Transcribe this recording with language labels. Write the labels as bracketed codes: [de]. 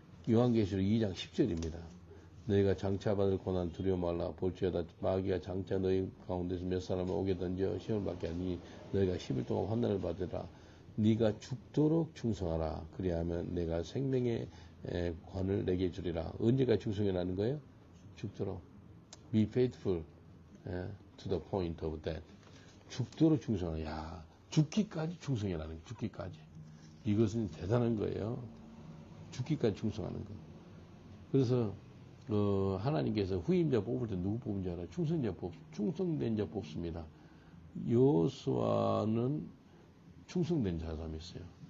[ko] 요한계시록 2장 10절입니다. 너희가 장차받을 고난 두려워 말라. 볼지어다 마귀가 장차 너희 가운데서 몇 사람을 오게 던져 시험을 받게 하니 너희가 10일 동안 환난을 받으라. 네가 죽도록 충성하라. 그리하면 내가 생명의 관을 내게 주리라. 언제까지 충성이라는 거예요? 죽도록. [en] Be faithful to the point of death. [ko] 죽도록 충성하라. 죽기까지 충성이라는 거예요. 죽기까지. 이것은 대단한 거예요. 죽기까지 충성하는 거. 그래서 하나님께서 후임자 뽑을 때 누구 뽑은 줄 알아요? 충성된 자 뽑습니다. 여호수아는 충성된 사람이 있어요.